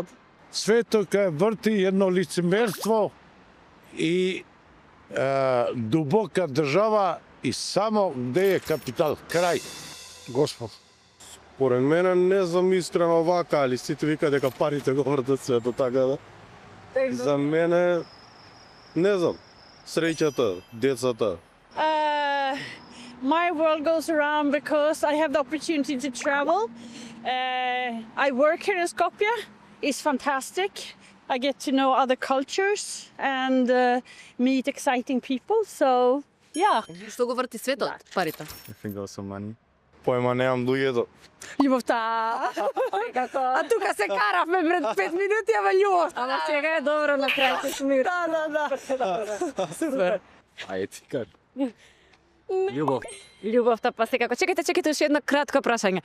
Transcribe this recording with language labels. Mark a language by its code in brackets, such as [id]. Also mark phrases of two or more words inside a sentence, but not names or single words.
[mk] Светот кај врти едно лицемерство и дубока држава и само где е капитал. Крај. Господ. Според мене не знам искрено вака, али сите вика дека парите го вртат светот, така да. За мене не знам. Среќата, децата. [en] My world goes around because I have the opportunity to travel. I work here in Skopje. It's fantastic. I get to know other cultures and meet exciting people. So, yeah. [mk] Што го врти светот? Парите. [en] I think also money. [mk] Појма немам луѓето. Љубовта. А тука се каравме пред 5 минути, ама љубов. Ама сега е добро на крај се смир. Да. Супер. А етика. Љубов. Љубовта, па секако. Чекайте, уште едно кратко прашање.